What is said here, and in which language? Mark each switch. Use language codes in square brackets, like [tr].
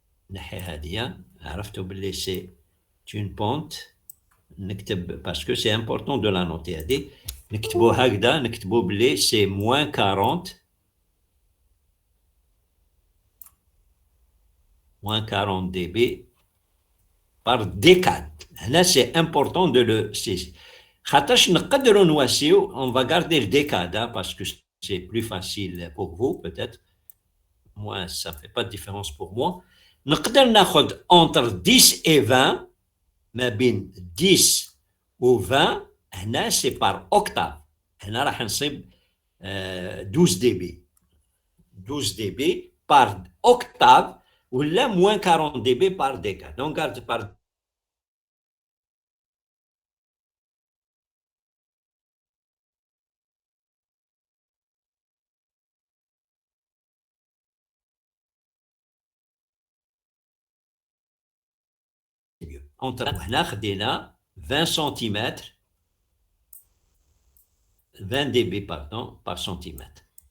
[ar] نحي هادية عرفتوا باللي [fr] c'est une pente نكتب parce que c'est important de la noter [ar] هادي نكتبوا هكذا نكتبوا باللي [fr] c'est moins 40 dB par décade. Là c'est important de le saisir. On va garder le décade parce que c'est plus facile pour vous peut-être. Moi, ça ne fait pas de différence pour moi. [ar] نقدر ناخذ [fr] entre 10 et 20 [ar] ما بين 10 و 20 هنا [fr] c'est par octave. [ar] هنا راح نصيب 12 dB. [fr] 12 dB par octave [ar] ولا [fr] moins 40 dB par décade. On garde par entre [ar] هنا خدينا [fr] 20 cm 20 dB pardon par centimètre.